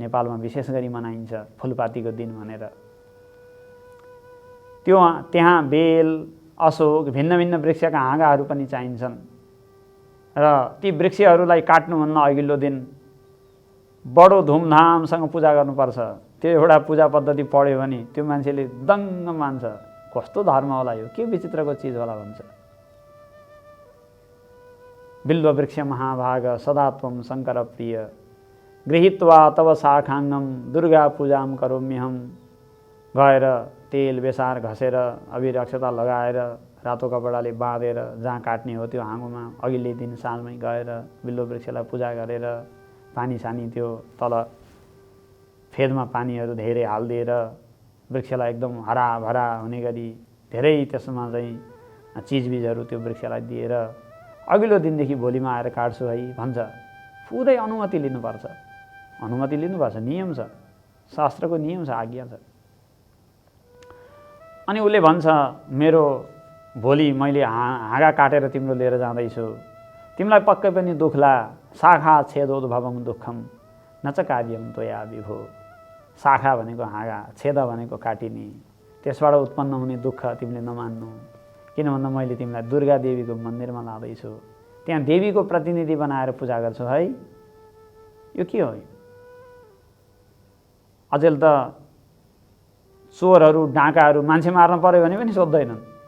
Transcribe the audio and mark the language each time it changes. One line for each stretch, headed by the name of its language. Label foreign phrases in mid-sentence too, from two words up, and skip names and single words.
Nepali: नेपालमा विशेष गरी मनाइन्छ फुलपातीको दिन भनेर। त्यहाँ बेल, अशोक, भिन्न भिन्न वृक्षका हाँगाहरू पनि चाहिन्छन् र ती वृक्षहरूलाई काट्नुभन्दा अघिल्लो दिन बडो धुमधामसँग पूजा गर्नुपर्छ। त्यो एउटा पूजा पद्धति पढ्यो भने त्यो मान्छेले दङ्ग मान्छ, कस्तो धर्म होला यो, के विचित्रको चिज होला भन्छ।
Sanskrit: बिल्ववृक्ष महाभाग सदा त्वं शङ्कर प्रिय गृहीत्वा तव शाखाङ्गम दुर्गा पूजाम करोम्यहम।
Nepali: गएर तेल बेसार घसेर अबिर अक्षता लगाएर रातो कपडाले बाँधेर जहाँ काट्ने हो त्यो हाँगोमा अघिल्लो दिन साँझमै गएर बिल्ववृक्षलाई पूजा गरेर पानी सानी त्यो तल फेदमा पानीहरू धेरै हालिदिएर वृक्षलाई एकदम हराभरा हुने गरी धेरै त्यसमा चाहिँ चिजबिजहरू त्यो वृक्षलाई दिएर अघिल्लो दिनदेखि भोलिमा आएर काट्छु है भन्छ। पुरै अनुमति लिनुपर्छ, अनुमति लिनुपर्छ, नियम छ, शास्त्रको नियम छ, आज्ञा छ। अनि उसले भन्छ मेरो भोलि मैले हाँगा काटेर तिम्रो लिएर जाँदैछु, तिमीलाई पक्कै पनि दुख्ला।
Sanskrit: शाखा छेदोद्भवम दुःखम न च कार्यम त्वया विभो।
Nepali: शाखा भनेको हाँगा, छेद भनेको काटिने, त्यसबाट उत्पन्न हुने दुःख तिमीले नमान्नु। किन भन्दा मैले तिमीलाई दुर्गा देवीको मन्दिरमा लाँदैछु, त्यहाँ देवीको प्रतिनिधि बनाएर पूजा गर्छु है। यो के हो? अचेल त चोरहरू डाँकाहरू मान्छे मार्न पर्यो भने पनि सोध्दैनन्।